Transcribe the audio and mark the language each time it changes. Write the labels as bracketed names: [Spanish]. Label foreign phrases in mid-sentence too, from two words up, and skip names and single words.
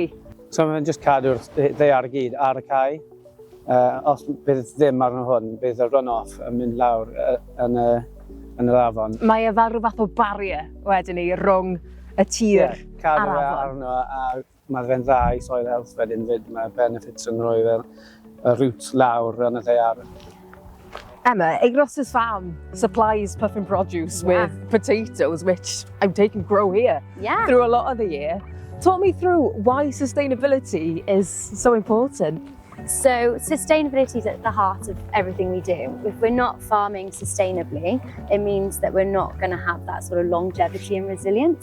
[Welsh] So mae'n just cadw'r ddaear I gyd ar y cae. Os bydd ddim arno hwn, bydd y run-off yn mynd lawr yn yr afon. Mae e fel rhywbeth o barrier wedyn ni rhwng y tir a'r cadw afon. arno a mae fe'n dda I [English] soil health [Welsh] wedyn fyd. Mae benefits yn rhoi fel y root lawr yn y ddaear. [English] Emma, Euros's farm supplies Puffin Produce with potatoes, which I'm taking grow here through a lot of the year. Talk me through why sustainability is so important. So sustainability is at the heart of everything we do. If we're not farming sustainably, it means that we're not going to have that sort of longevity and resilience.